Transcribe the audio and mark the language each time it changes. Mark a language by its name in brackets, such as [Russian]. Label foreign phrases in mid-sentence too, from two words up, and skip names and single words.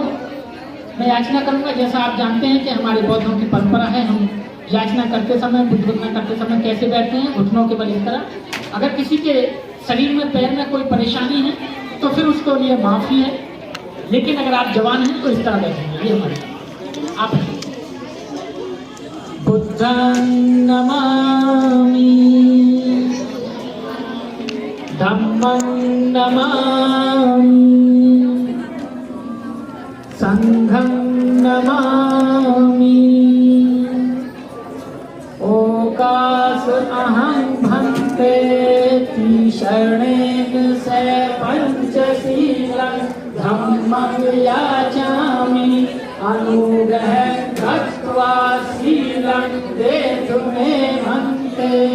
[Hindi] मैं याचना करूंगा, जैसा आप जानते हैं कि हमारे बौद्धों की परंपरा है, हम याचना करते समय, बुद्धना करते समय कैसे बैठते हैं, घुटनों के बल इस तरह। अगर किसी के शरीर में, पैर में कोई परेशानी है तो फिर उसको लिए माफी है, लेकिन अगर आप जवान हैं तो इस तरह बैठेंगे। ये हमारे आप [Pali] बुद्धं नमामि, धम्मं नमामि, संघं नमामि, ओकास अहं भन्ते शरणेन से पंचशीलं धम्मं याचामि अनुग्रह कृत्वा शीलं देतु मे भन्ते